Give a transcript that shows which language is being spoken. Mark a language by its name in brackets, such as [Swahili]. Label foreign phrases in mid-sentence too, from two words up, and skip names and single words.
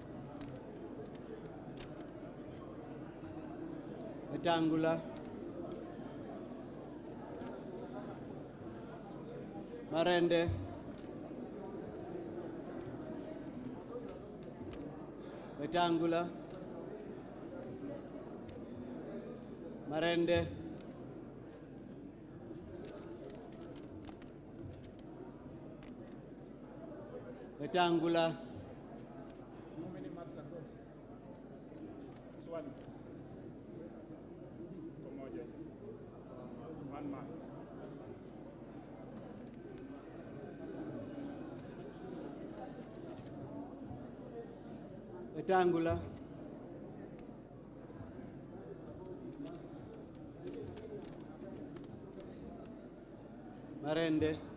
[English] Wetangula, Marende, Wetangula, Marende, Wetangula, How many marks across? [Swahili] Swali. Pamoja. 1 mark. Wetangula, Marende,